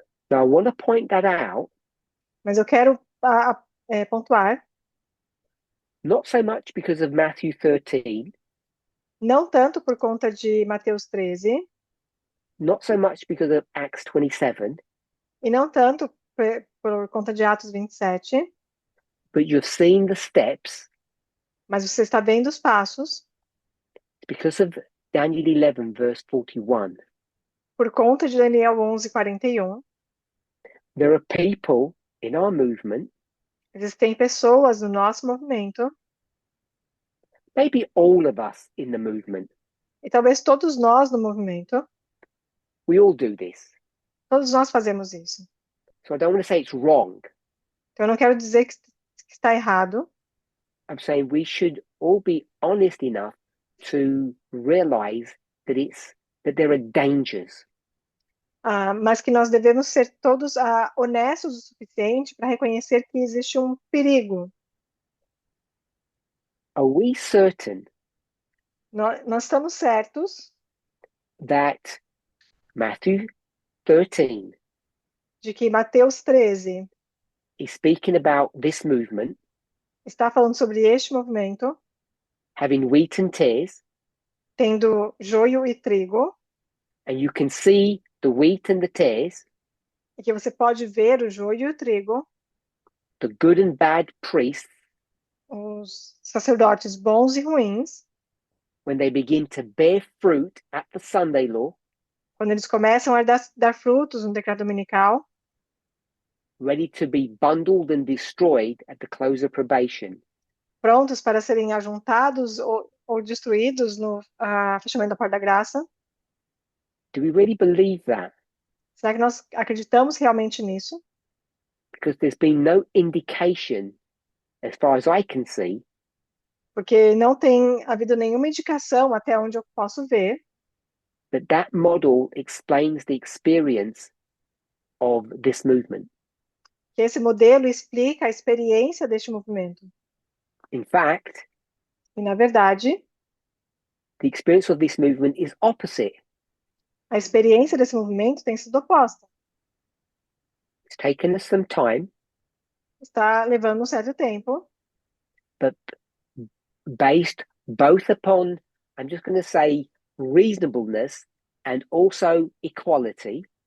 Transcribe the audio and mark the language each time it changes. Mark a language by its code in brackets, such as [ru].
[en] Now, I want to point that out, [pt] Mas eu quero pontuar, [en] not so much because of Matthew 13, [pt] não tanto por conta de Mateus 13, [en] not so much because of Acts 27, [pt] e não tanto por conta de Atos 27, [en] but you've seen the steps [pt] mas você está vendo os passos [en] because of Daniel 11, verse 41. [pt] por conta de Daniel 11, 41. [en] There are people in our movement, [pt] Existem pessoas no nosso movimento, [en] maybe all of us in the movement, [pt] e talvez todos nós no movimento, [en] we all do this. [pt] todos nós fazemos isso. [en] So I don't want to say it's wrong. [pt] Então, eu não quero dizer que está errado, [en] I'm saying we should all be honest enough to realize that there are dangers. [pt] mas que nós devemos ser todos honestos o suficiente para reconhecer que existe um perigo. [en] Are we certain [pt] Nós estamos certos [en] that Matthew 13 [pt] de que Mateus 13 [en] is speaking about this movement [pt] está falando sobre este movimento, [en] having wheat and tares, [pt] tendo joio e trigo, [en] and you can see the wheat and the tares, [pt] e que você pode ver o joio e o trigo, [en] the good and bad priests, [pt] os sacerdotes bons e ruins, [en] when they begin to bear fruit at the Sunday law, [pt] quando eles começam a dar frutos no decreto dominical, [en] ready to be bundled and destroyed at the close of probation. [pt] prontos para serem ajuntados ou destruídos no fechamento da porta da graça. [en] Do we really believe that? [pt] Será que nós acreditamos realmente nisso? [en] Because there's been no indication, as far as I can see, [pt] Porque não tem havido nenhuma indicação, até onde eu posso ver, [en] that model explains the experience of this movement. [pt] Que esse modelo explica a experiência deste movimento. [en] In fact, [pt] E, na verdade, [en] the experience of this movement is opposite. [pt] a experiência desse movimento tem sido oposta. [en] It's taken us some time, [pt] Está levando um certo tempo, [en] but based both upon, I'm just going to say, reasonableness and also equality.